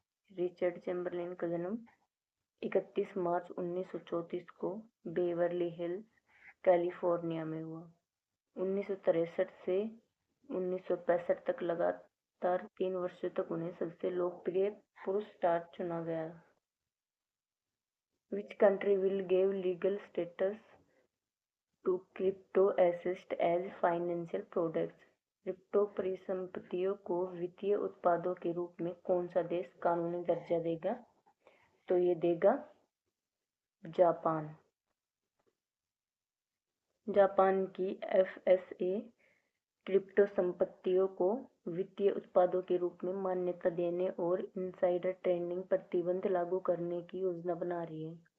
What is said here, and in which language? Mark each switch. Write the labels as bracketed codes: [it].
[hi] Richard Chamberlain का जन्म 31 मार्च 1934 को बेवरली हिल्स, कैलिफोर्निया में हुआ। 1963 से 1965 तक लगातार 3 वर्षों तक उन्हें सबसे लोकप्रिय पुरुष स्टार चुना गया। [en] Which country will give legal status to crypto assets as financial products? [hi] Crypto परिसंपत्तियों को वित्तीय उत्पादों के रूप में कौन सा देश कानूनी दर्जा देगा? तो ये देगा जापान। जापान की FSA क्रिप्टो संपत्तियों को वित्तीय उत्पादों के रूप में मान्यता देने और इनसाइडर ट्रेडिंग प्रतिबंध लागू करने की योजना बना रही है।